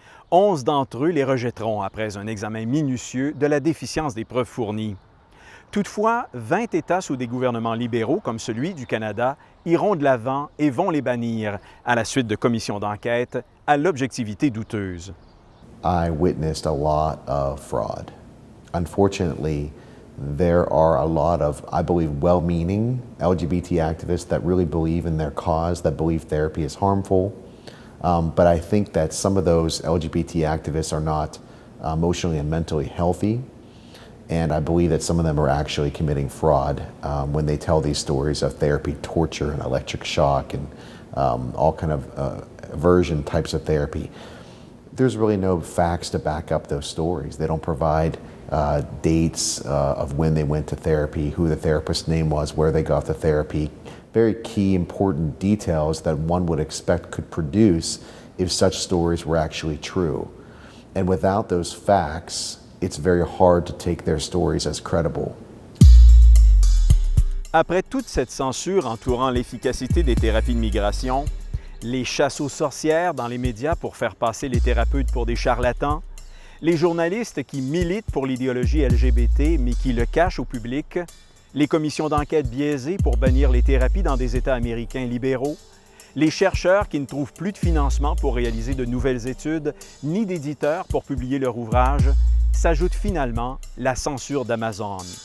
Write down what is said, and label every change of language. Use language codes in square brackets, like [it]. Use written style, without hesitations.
[fr] 11 d'entre eux les rejetteront après un examen minutieux de la déficience des preuves fournies. Toutefois, 20 États sous des gouvernements libéraux, comme celui du Canada, iront de l'avant et vont les bannir, à la suite de commissions d'enquête à l'objectivité douteuse. [en] I witnessed a lot of fraud. Unfortunately, there are a lot of, I believe, well-meaning LGBT activists that really believe in their cause, that believe therapy is harmful. But I think that some of those LGBT activists are not emotionally and mentally healthy. And I believe that some of them are actually committing fraud when they tell these stories of therapy, torture, and electric shock, and all kind of aversion types of therapy. There's really no facts to back up those stories. They don't provide dates of when they went to therapy, who the therapist's name was, where they got the therapy. Very key, important details that one would expect could produce if such stories were actually true. And without those facts, it's very hard to take their stories as credible. [fr] Après toute cette censure entourant l'efficacité des thérapies de migration, les chasses aux sorcières dans les médias pour faire passer les thérapeutes pour des charlatans, les journalistes qui militent pour l'idéologie LGBT mais qui le cachent au public, les commissions d'enquête biaisées pour bannir les thérapies dans des États américains libéraux, les chercheurs qui ne trouvent plus de financement pour réaliser de nouvelles études, ni d'éditeurs pour publier leur ouvrage, s'ajoute finalement la censure d'Amazon.